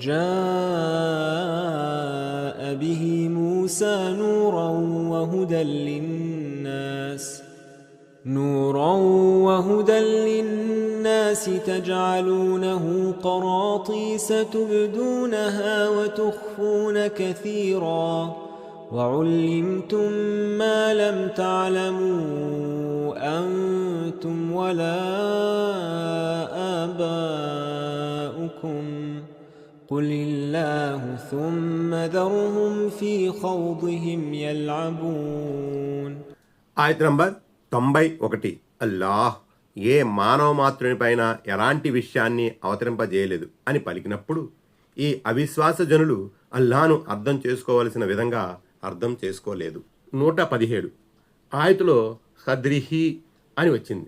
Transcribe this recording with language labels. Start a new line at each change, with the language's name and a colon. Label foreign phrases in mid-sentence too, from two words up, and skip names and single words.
Arabic: جاء به موسى نورا وهدى للناس تجعلونه قراطيس تبدونها وتخفون كثيرا وعلمتم ما لم تعلموا أنتم ولا آباؤكم قل الله ثم ذرهم في خوضهم يلعبون.
Telugu: ఆయత నంబర్ 91. అల్లాహ్ ఏ మానవ మాతృని పైన ఎలాంటి విషయాన్ని అవతరింపజేయలేదు అని పలికినప్పుడు ఈ అవిశ్వాస జనులు అల్లాహను అర్థం చేసుకోవలసిన విధంగా అర్థం చేసుకోలేదు. 117. ఆయతులో ఖద్రిహి అని వచ్చింది.